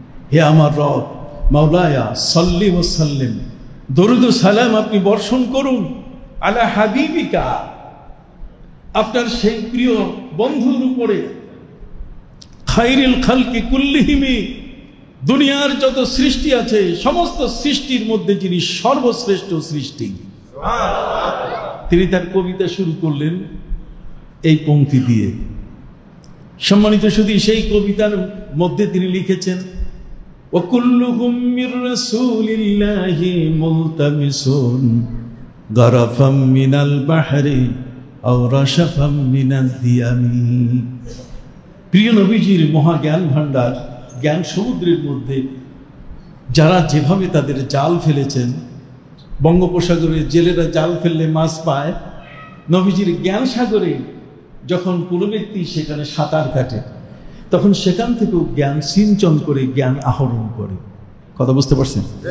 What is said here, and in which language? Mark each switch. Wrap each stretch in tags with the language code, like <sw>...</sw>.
<bn>হে আমার রব,</bn> <ar>মাওলায়া সাল্লি ওয়া সাল্লিম,</ar> <bn>দরুদ ও সালাম আপনি বর্ষণ করুন,</bn> <ar>আলা হাবিবিকা,</ar> <bn>আপনার সেই প্রিয় বন্ধুর উপরে,</bn> <ar>খায়রিল খালকি কুল্লিহিম,</ar> <bn>দুনিয়ার যত সৃষ্টি আছে সমস্ত সৃষ্টির মধ্যে যিনি সর্বশ্রেষ্ঠ সৃষ্টি। তিনি তার কবিতা শুরু করলেন এই পংক্তি দিয়ে। সম্মানিত শুধু সেই কবিতার মধ্যে তিনি লিখেছেন</bn> <ar>وكلهم من رسول الله ملتمس غرفا من البحر أو رشفا من الديم।</ar> <bn>প্রিয় নবীজির মহা জ্ঞান ভান্ডার, জ্ঞান সমুদ্রের মধ্যে যারা যেভাবে তাদের জাল ফেলেছেন, বঙ্গোপসাগরে জেলেরা জাল ফেললে মাছ পায়, নবীজির জ্ঞান সাগরে যখন কোনো ব্যক্তি সেখানে সাঁতার কাটে তখন সেখান থেকেও জ্ঞান সিঞ্চন করে জ্ঞান আহরণ করে। কথা বুঝতে পারছেন?</bn>